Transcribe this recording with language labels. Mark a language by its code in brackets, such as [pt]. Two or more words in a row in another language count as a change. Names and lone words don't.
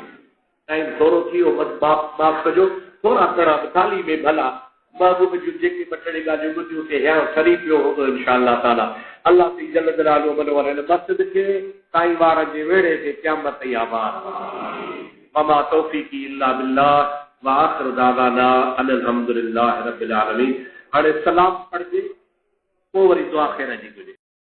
[sd] टाइम थोरो थी वियो, माफ़ कजो, थोरा घणा थाली में भला महबूब जूं जेके बटड़ी ॻाल्हियूं ॿुधियूं के हींअर सरी पियो हूंदो [ar] إن شاء الله تعالى. [sd] अल्लाह ती जल जलालो मनोवर हिन मस्जिद खे साईं वार जे वेड़े ते क़यामत ताईं आबाद। [ar] وما توفيقي إلا بالله وآخر دعوانا أن الحمد لله رب العالمين. [sd] हाणे सलाम पढ़जे, पोइ वरी दुआ ख़ैर जी घुरिजे।